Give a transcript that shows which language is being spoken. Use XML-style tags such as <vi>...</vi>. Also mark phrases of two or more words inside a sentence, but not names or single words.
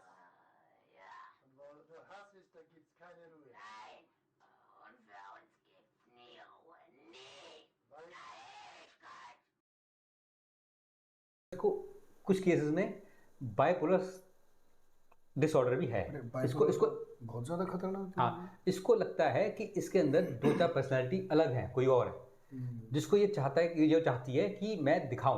<de>Ja. Und wo nur Hass ist, da gibt's keine Ruhe. Nein. Und für uns gibt's nie Ruhe. Nie. Weil Ewigkeit.</de> <hi>इसको कुछ केसेस में</hi> <en>bipolar disorder</en> <hi>भी है। इसको बहुत ज़्यादा खतरनाक है। हाँ, इसको लगता है कि इसके अंदर 2-4 पर्सनैलिटी अलग हैं, कोई और है, जिसको ये चाहता है कि ये चाहती है कि मैं दिखाऊं।</hi>